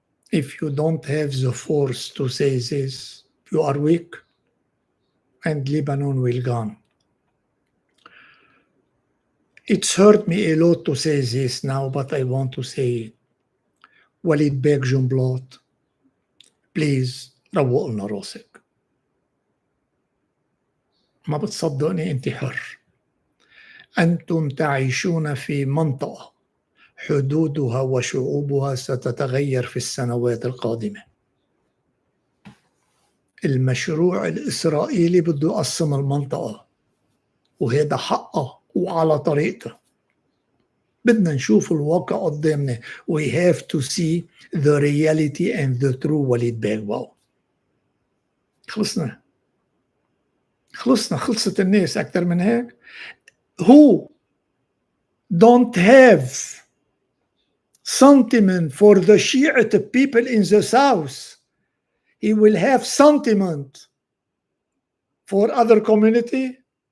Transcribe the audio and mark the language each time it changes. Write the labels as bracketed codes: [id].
[en] If you don't have the force to say this, you are weak, and Lebanon will gone. It's hurt me a lot to say this now, but I want to say it. Walid Beg Jumblat, please [ar] روق لنا راسك. ما بتصدقني انت حر. أنتم تعيشون في منطقة حدودها وشعوبها ستتغير في السنوات القادمة. المشروع الإسرائيلي بده يقسم المنطقة وهذا حقه وعلى طريقته. بدنا نشوف الواقع قدامنا. [en] We have to see the reality and the true وليد باغ. [ar] خلصت الناس أكثر من هيك. [en] Who don't have sentiment for the Shiite people in the south, he will have sentiment for other community.